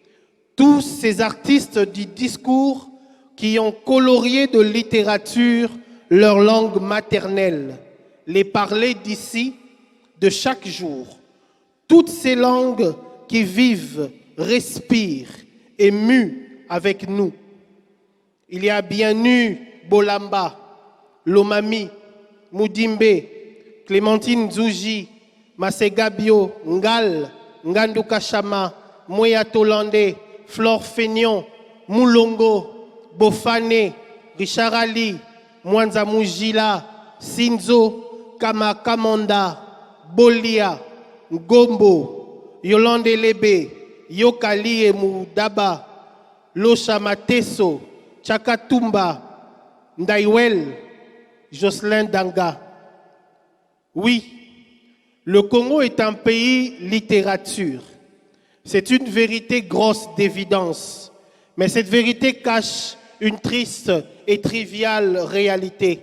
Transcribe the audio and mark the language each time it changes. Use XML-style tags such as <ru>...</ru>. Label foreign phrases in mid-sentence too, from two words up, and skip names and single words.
<fr>Tous ces artistes du discours qui ont colorié de littérature leur langue maternelle, les parler d'ici, de chaque jour. Toutes ces langues qui vivent, respirent et muent avec nous. Il y a Bienu Bolamba, Lomami, Moudimbe, Clémentine Zouji, Masegabio, Ngal, Ngandou Kachama, Moya Tolande, Flore Feignon, Moulongo, Bofane, Richard Ali, Mwanza Mujila, Sinzo, Kama Kamanda, Bolia, Ngombo, Yolande Lebe, Yokali et Moudaba, Locha Mateso, Chakatumba, Ndaiwel, Jocelyn Danga. Oui, le Congo est un pays littérature. C'est une vérité grosse d'évidence, mais cette vérité cache une triste et triviale réalité.</fr>